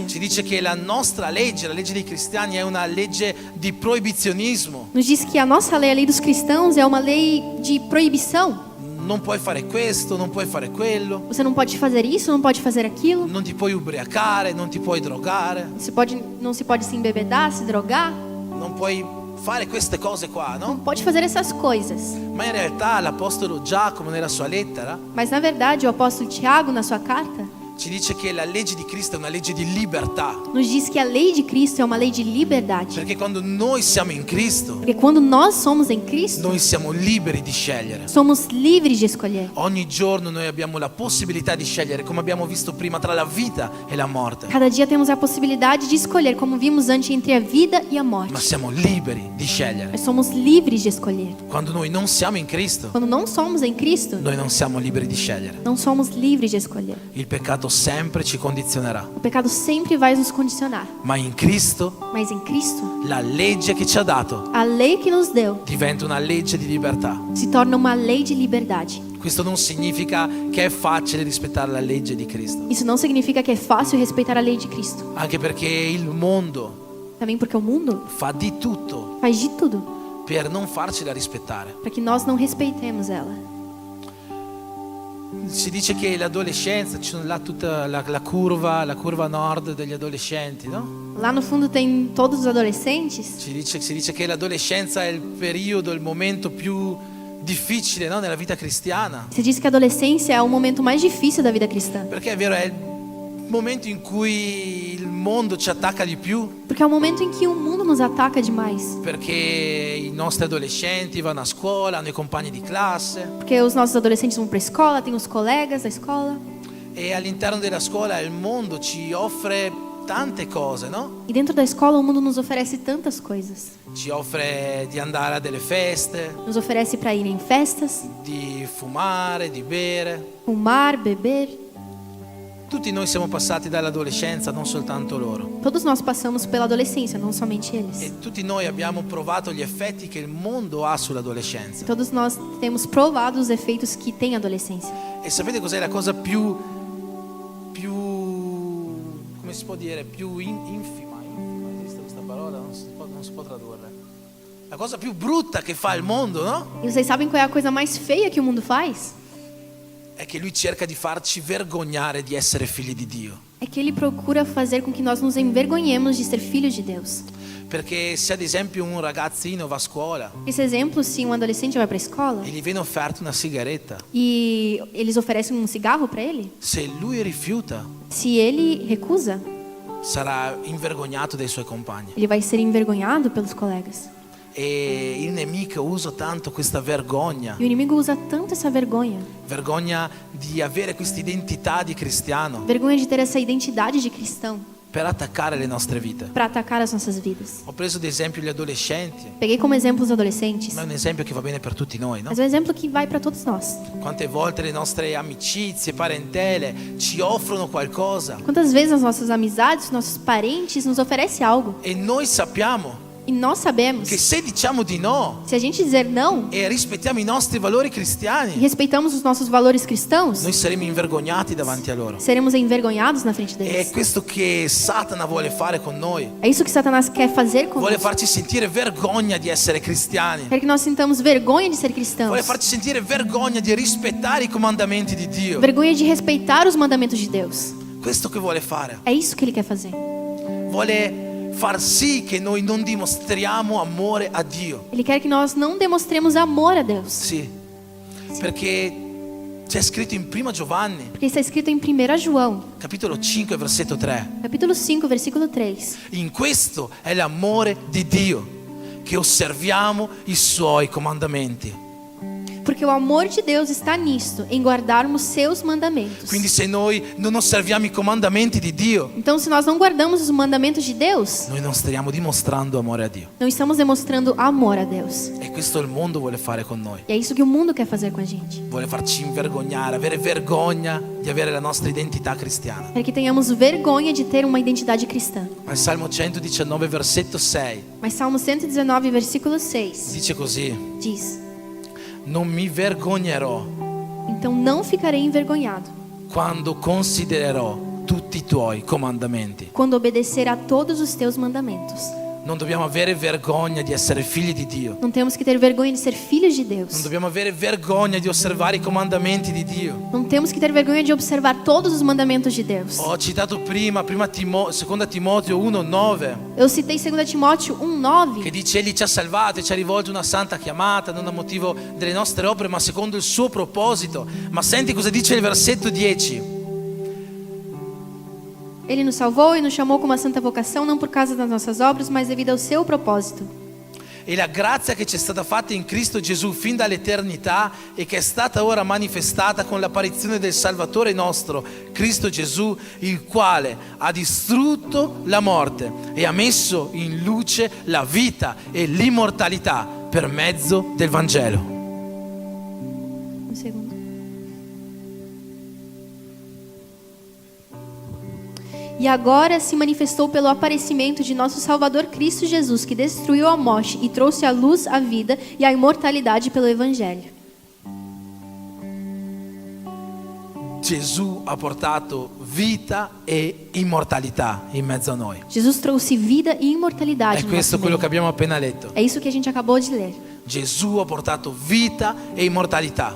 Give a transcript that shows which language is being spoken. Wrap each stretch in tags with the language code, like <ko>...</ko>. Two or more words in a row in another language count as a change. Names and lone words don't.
<it>Ci dice che la nostra legge, la legge dei cristiani, è una legge di proibizionismo.</it> <pt>Nos diz que a nossa lei, a lei dos cristãos, é uma lei de proibição.</pt> <it>Non puoi fare questo, non puoi fare quello,</it> <pt>Você não pode fazer isso, não pode fazer aquilo.</pt> <it>non ti puoi ubriacare, non ti puoi drogare,</it> <pt>Não se pode se embebedar, se drogar.</pt> <it>non puoi fare queste cose qua,</it> <pt>Não</pt> <it>no?</it> <pt>pode fazer essas coisas.</pt> <it>Ma in realtà l'apostolo Giacomo nella sua lettera</it> <pt>Mas na verdade, o apóstolo Tiago, na sua carta,</pt> <it>ci dice che la legge di Cristo è una legge di libertà.</it> <pt>nos diz que a lei de Cristo é uma lei de liberdade.</pt> <it>Perché quando noi siamo in Cristo,</it> <pt>Porque quando nós somos em Cristo,</pt> <it>noi siamo liberi di scegliere.</it> <pt>somos livres de escolher.</pt> <it>Ogni giorno noi abbiamo la possibilità di scegliere, come abbiamo visto prima, tra la vita e la morte.</it> <pt>Cada dia temos a possibilidade de escolher, como vimos antes, entre a vida e a</pt> <it>Ma</it> <pt>morte.</pt> <it>siamo liberi di scegliere.</it> <pt>Nós somos livres de escolher.</pt> <it>Quando noi non siamo in Cristo,</it> <pt>Quando não somos em Cristo,</pt> <it>noi non siamo liberi di scegliere.</it> <pt>não somos livres de escolher.</pt> <it>Il peccato sempre ci condizionerà.</it> <pt>O pecado sempre vai nos condicionar.</pt> <it>Ma in Cristo,</it> <pt>Mas em Cristo,</pt> <it>la legge che ci ha dato</it> <pt>a lei que nos deu</pt> <it>diventa una legge di libertà.</it> <pt>se torna uma lei de liberdade.</pt> <it>Questo non significa che è facile rispettare la legge di Cristo,</it> <pt>Isso não significa que é fácil respeitar a lei de Cristo.</pt> <it>anche perché il mondo</it> <pt>Também porque o mundo</pt> <it>fa di tutto</it> <pt>faz de tudo</pt> <it>per non farcela rispettare.</it> <pt>para que nós não respeitemos ela.</pt> <it>Si dice che l'adolescenza, c'è là tutta la curva nord degli adolescenti, no?</it> <pt>Lá no fundo tem todos os adolescentes.</pt> <it>Si dice che l'adolescenza è il periodo, il momento più difficile, no? Nella vita cristiana.</it> <pt>Se diz que a adolescência é o momento mais difícil da vida cristã.</pt> <it>Perché è vero, è il momento in cui il mondo ci attacca di più,</it> <pt>Porque é o momento em que o mundo nos ataca demais.</pt> <it>perché i nostri adolescenti vanno a scuola, hanno i compagni di classe</it> <pt>Porque os nossos adolescentes vão para a escola, tem os colegas da escola.</pt> <it>e all'interno della scuola il mondo ci offre tante cose, no?</it> <pt>E dentro da escola o mundo nos oferece tantas coisas.</pt> <it>Ci offre di andare a delle feste,</it> <pt>Nos oferece para ir em festas,</pt> <it>di fumare, di bere.</it> <pt>fumar, beber.</pt> <it>Tutti noi siamo passati dall'adolescenza, non soltanto loro.</it> <pt>Todos nós passamos pela adolescência, não somente eles.</pt> <it>E tutti noi abbiamo provato gli effetti che il mondo ha sull'adolescenza.</it> <pt>Todos nós temos provado os efeitos que tem a adolescência.</pt> <it>E sapete cos'è la cosa più come si può dire, più infima, esiste questa parola? Non si può tradurre. La cosa più brutta che fa il mondo, no?</it> <pt>E vocês sabem qual é a coisa mais feia que o mundo faz?</pt> <it>È che lui cerca di farci vergognare di essere figli di Dio.</it> <pt>É que ele procura fazer com que nós nos envergonhemos de ser filhos de Deus.</pt> <it>Perché se ad esempio un ragazzino va a scuola</it> <pt>Esse exemplo, se um adolescente vai para a escola</pt> <it>e gli viene offerta una sigaretta,</it> <pt>e eles oferecem um cigarro para ele,</pt> <it>se lui rifiuta,</it> <pt>se ele recusa,</pt> <it>sarà invergognato dai suoi compagni.</it> <pt>ele vai ser envergonhado pelos colegas.</pt> <it>E il nemico usa tanto questa vergogna,</it> <pt>E o inimigo usa tanto essa vergonha,</pt> <it>vergogna di avere questa identità di cristiano,</it> <pt>vergonha de ter essa identidade de cristão,</pt> <it>per attaccare le nostre vite.</it> <pt>para atacar as nossas vidas.</pt> <it>Ho preso ad esempio gli adolescenti,</it> <pt>Peguei como exemplo os adolescentes,</pt> <it>ma è un esempio che va bene per tutti noi, no?</it> <pt>mas é um exemplo que vai para todos nós.</pt> <it>Quante volte le nostre amicizie, parentele ci offrono qualcosa</it> <pt>Quantas vezes as nossas amizades, nossos parentes nos oferecem algo</pt> <it>e noi sappiamo</it> <pt>e nós sabemos</pt> <it>che se diciamo di no</it> <pt>se a gente dizer não</pt> <it>e rispettiamo i nostri valori</it> <pt>e</pt> <it>cristiani,</it> <pt>respeitamos os nossos valores cristãos,</pt> <it>noi saremo invergognati davanti a loro.</it> <pt>seremos envergonhados na frente</pt> <it>E</it> <pt>deles.</pt> <it>è questo che Satana vuole fare con noi.</it> <pt>É isso que Satanás quer fazer</pt> <it>Vuole</it> <pt>conosco.</pt> <it>farci sentire vergogna di essere cristiani.</it> <pt>Quer que nós sintamos vergonha de ser cristãos,</pt> <it>Vuole farci sentire vergogna di rispettare i comandamenti di Dio.</it> <pt>vergonha de respeitar os mandamentos de Deus.</pt> <it>Questo che vuole fare.</it> <pt>É isso que ele quer fazer.</pt> <it>Vuole far sì che noi non dimostriamo amore a Dio.</it> <pt>Ele quer que nós não demonstremos amor a Deus.</pt> <it>Sì. Perché c'è scritto in 1 Giovanni,</it> <pt>Porque está escrito em 1 João,</pt> <it>capitolo 5, versetto 3.</it> <pt>capítulo 5, versículo 3.</pt> <it>In questo è l'amore di Dio, che osserviamo i suoi comandamenti.</it> <pt>Porque o amor de Deus está nisto, em guardarmos seus mandamentos.</pt> <it>Quindi se noi non osserviamo i comandamenti di Dio,</it> <pt>Então, se nós não guardamos os mandamentos de Deus,</pt> <it>noi non stiamo dimostrando amore a Dio.</it> <pt>não estamos demonstrando amor a Deus.</pt> <it>E questo il mondo vuole fare con noi.</it> <pt>E é isso que o mundo quer fazer com a gente.</pt> <it>Vuole farci invergognare, avere vergogna di avere la nostra identità cristiana.</it> <pt>Para que tenhamos vergonha de ter uma identidade cristã.</pt> <it>Ma il Salmo 119, versetto 6,</it> <pt>Mas Salmo 119, versículo 6,</pt> <it>dice così:</it> <pt>diz:</pt> <it>non mi vergognerò</it> <pt>Então não ficarei envergonhado</pt> <it>quando considererò tutti i tuoi comandamenti.</it> <pt>quando obedecer a todos os teus mandamentos.</pt> <it>Non dobbiamo avere vergogna di essere figli di Dio.</it> <pt>Não temos que ter vergonha de ser filhos de</pt> <it>Non</it> <pt>Deus.</pt> <it>dobbiamo avere vergogna di osservare i comandamenti di Dio.</it> <pt>Não temos que ter vergonha de observar todos os mandamentos de Deus.</pt> <it>Ho citato prima 2 Timoteo 1,9,</it> <pt>Eu citei 2 Timóteo</pt> <it>che</it> <pt>1,9,</pt> <it>dice: Egli ci ha salvato e ci ha rivolto una santa chiamata, non a motivo delle nostre opere, ma secondo il suo proposito. Ma senti cosa dice il versetto 10.</it> <pt>Ele nos salvou e nos chamou com uma santa vocação, não por causa das nossas obras, mas devido ao seu propósito.</pt> <it>E la grazia che ci è stata fatta in Cristo Gesù fin dall'eternità e che è stata ora manifestata con l'apparizione del Salvatore nostro, Cristo Gesù, il quale ha distrutto la morte e ha messo in luce la vita e l'immortalità per mezzo del Vangelo.</it> <pt>Um segundo. E agora se manifestou pelo aparecimento de nosso Salvador Cristo Jesus, que destruiu a morte e trouxe à luz a vida e a imortalidade pelo Evangelho.</pt> <it>Gesù ha portato vita e immortalità in mezzo a noi.</it> <pt>Jesus trouxe vida e imortalidade</pt> <it>È</it> <pt>no</pt> <it>questo</it> <pt>nosso</pt> <it>quello</it> <pt>meio.</pt> <it>che abbiamo appena letto.</it> <pt>É isso que a gente acabou de ler.</pt> <it>Gesù ha portato vita e immortalità.</it>